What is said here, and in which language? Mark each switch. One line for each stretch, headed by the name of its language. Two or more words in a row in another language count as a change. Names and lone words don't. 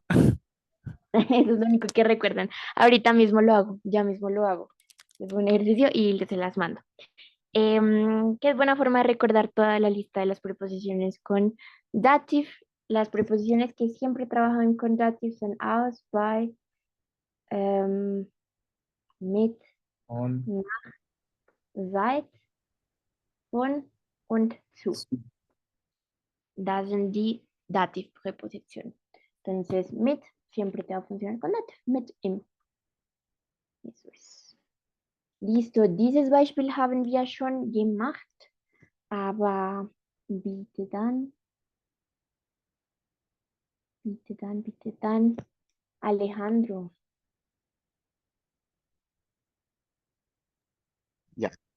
Spanish: Eso es lo único que recuerdan. Ahorita mismo lo hago, ya mismo lo hago. Es un ejercicio y se las mando. Que es buena forma de recordar toda la lista de las preposiciones con dative. Las preposiciones que siempre trabajan con dative son
German: aus, bei, mit, On. seit, von und zu. Das sind die Dativpräpositionen.
Spanish: Entonces, mit siempre te va a funcionar con dative.
German: Mit, im.
Spanish: Eso es. Listo,
German: dieses Beispiel haben wir schon gemacht. Aber bitte dann, Alejandro. Ja.